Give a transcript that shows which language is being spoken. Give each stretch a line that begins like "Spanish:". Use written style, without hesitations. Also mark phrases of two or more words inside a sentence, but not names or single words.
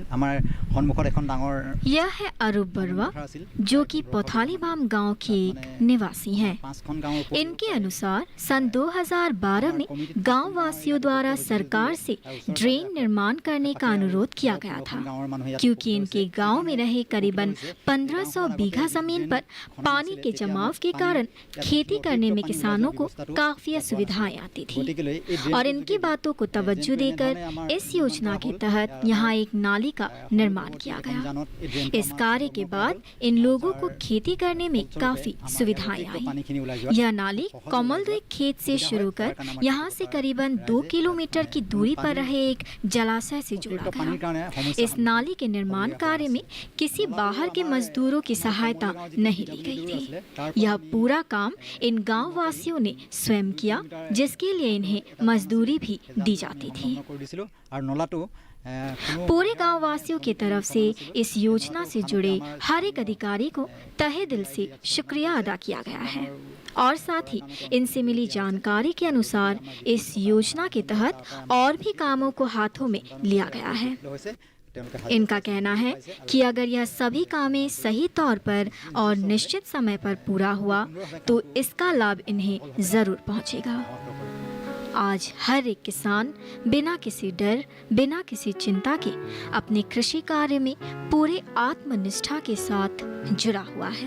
Assamese: আমাৰ সন্মুখত এখন ডাঙৰ
Hindi: यह है अरूप बरुआ
Assamese: পথাৰ আছিল।
Hindi: जो कि पोथालीबाम गांव के एक निवासी हैं।
Assamese: 5খন গাঁৱৰ ওপৰত
Hindi: इनके अनुसार सन 2012 में गांव वासियों द्वारा सरकार से ड्रेन निर्माण करने का अनुरोध किया गया था,
Assamese: গাঁৱৰ মানুহে ইয়াত
Hindi: क्योंकि इनके गांव में रहे करीबन 1500 बीघा जमीन पर पानी के जमाव के कारण खेती करने में किसानों को काफी असुविधाएं आती थी।
Assamese: গতিকেলৈ এই
Hindi: और इनकी बातों को तवज्जो देकर इस योजना के तहत यहाँ एक नाली का निर्माण किया गया। इस कार्य के बाद इन लोगों को खेती करने में काफी सुविधाएं आई।
Assamese: পানীখিনি ওলাই যোৱা
Hindi: यह नाली कमलदोई खेत से शुरू कर यहाँ से करीबन 2 किलोमीटर की दूरी पर रहे एक जलाशय से जोड़ा
Assamese: পানীৰ
Hindi: गया।
Assamese: কাৰণে সমস্যা
Hindi: इस नाली के निर्माण कार्य में किसी बाहर के मजदूरों की सहायता नहीं ली गई थी। यह पूरा काम इन गांव वासियों ने स्वयं किया, जिसके लिए इन्हें मजदूरी भी दी जाती थी।
Assamese: কৰি দিছিলোঁ আৰু নলাটো কোনো
Hindi: पूरे गांव वासियों की तरफ से इस योजना से जुड़े हर एक अधिकारी को तहे दिल से शुक्रिया अदा किया गया है। और साथ ही इनसे मिली जानकारी के अनुसार इस योजना के तहत और भी कामों को हाथों में लिया गया है।
Assamese: হৈছে তেওঁলোকে
Hindi: इनका कहना है कि अगर यह सभी कामें सही तौर पर और निश्चित समय पर पूरा हुआ तो इसका लाभ इन्हें जरूर पहुंचेगा। आज हर एक किसान बिना किसी डर, बिना किसी चिंता के अपने कृषि कार्य में पूरे आत्मनिष्ठा के साथ जुड़ा हुआ है।